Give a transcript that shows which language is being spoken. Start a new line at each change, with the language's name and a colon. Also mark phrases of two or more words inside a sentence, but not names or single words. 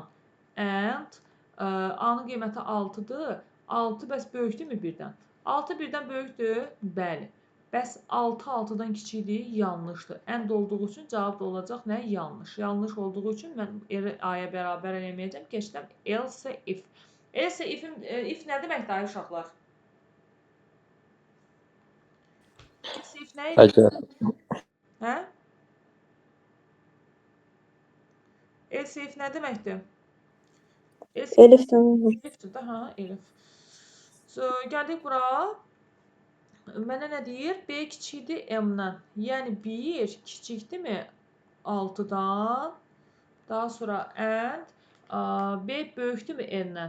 Azerbaijani: And A-nın qiyməti 6-dır. 6 bəs böyükdürmü 1-dən? 6 1-dən böyükdür? Bəli. Bəs 6 6-dan kiçikdir? Yanlışdır. And olduğu üçün cavab da olacaq nə? Yanlış. Yanlış olduğu üçün mən A-ya bərabər eləməyəcəm. Keçdim
English: else if. Else if
Azerbaijani: nə deməkdir ay uşaqlar?
English: Else if
Azerbaijani: nə idi? Hə?
English: Else if
Azerbaijani: nə deməkdir? Elif tamam. Elifdir də, hə, elif. Gəldik bura. Mənə nə deyir? B kiçikdir M-dən. Yəni 1 kiçikdirmi 6-dan? Daha sonra and B böyükdürmü N-dən?